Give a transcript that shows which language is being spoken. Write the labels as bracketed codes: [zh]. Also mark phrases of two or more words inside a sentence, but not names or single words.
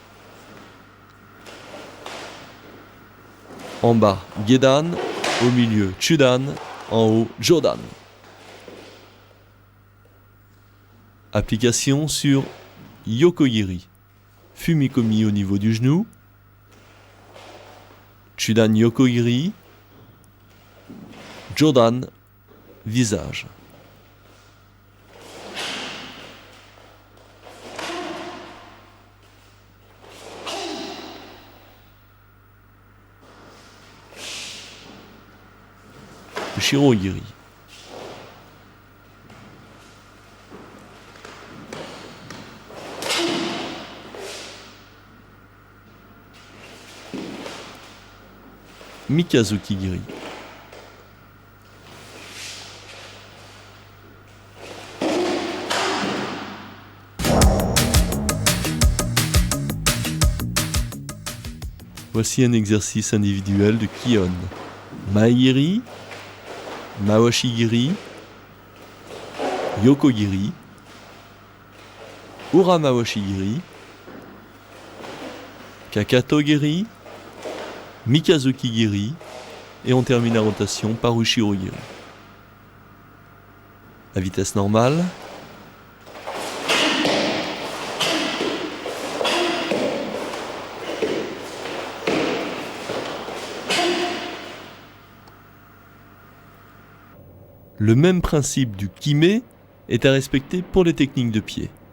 [fr] En bas, Gedan. Au milieu, Chudan. En haut, Jodan. Application sur Yoko-giri. Fumikomi au niveau du genou. [ja] 中段横蹴り。上段, visage. [fr] Shirohigiri. Mikazuki-giri. Voici un exercice individuel de Kion. [ja] 前蹴り、回し蹴り、横蹴り、裏回し蹴り、踵蹴り、三日月蹴り, [fr] et on termine la rotation par Ushiro-giri. À vitesse normale. Le même principe du kime est à respecter pour les techniques de pied.